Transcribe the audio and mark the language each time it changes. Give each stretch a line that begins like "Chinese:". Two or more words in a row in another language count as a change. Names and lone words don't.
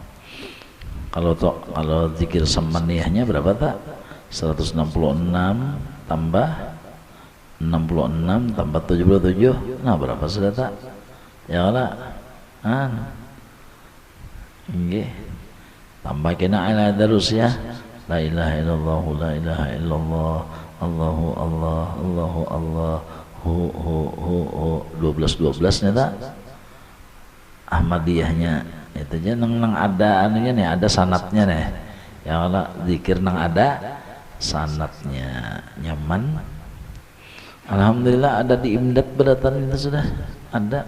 Banjar: Kalau zikir samaniyahnya berapa tak? 166 tambah 66 tambah 77. Nah, berapa sudah tak? Ya Allah. Nggih. Tambah kena ala terus ya.
Arabic: لا إله إلا الله لا إله إلا الله الله الله الله الله, Allahu Allah,
Banjar: hu 12 nya tak? Ahmadiyahnya itu aja nang ada anunya nih, ada sanatnya nih. Ya Allah, zikir nang ada sanatnya, nyaman. Alhamdulillah ada di Imdad beratan itu sudah ada.